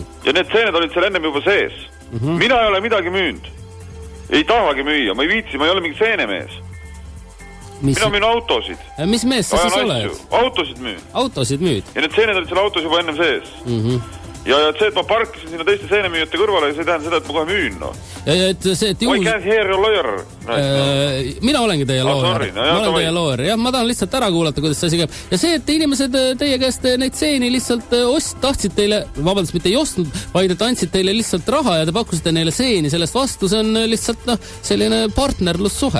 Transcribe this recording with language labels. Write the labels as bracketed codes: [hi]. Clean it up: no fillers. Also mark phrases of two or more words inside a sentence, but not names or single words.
[et] Ja need seened olid seal ennem juba sees. Mina ei ole midagi müünd. Ei tahagi müüa, ma ei viitsi, ma ei ole mingi seenemees. Mina müün autosid. Mis mees sa siis oled? Autosid müün. Ja need seened olid seal autos juba ennem sees. Ja see, et ma parkisin sinna teiste seenemüüjate kõrvale, see tähendab seda, et ma kohe müün. [en] No. I can't hear your lawyer. [et] Mina olengi teie lawyer. Ja ma tahan lihtsalt ära kuulata, kuidas see asi käib. Ja see, et inimesed teie käest neid seeni lihtsalt tahtsid teile, vabandust, mitte ei ostnud, vaid et andsid teile lihtsalt raha ja te pakkusite neile seeni sellest vastu, see on lihtsalt selline partnerlussuhe.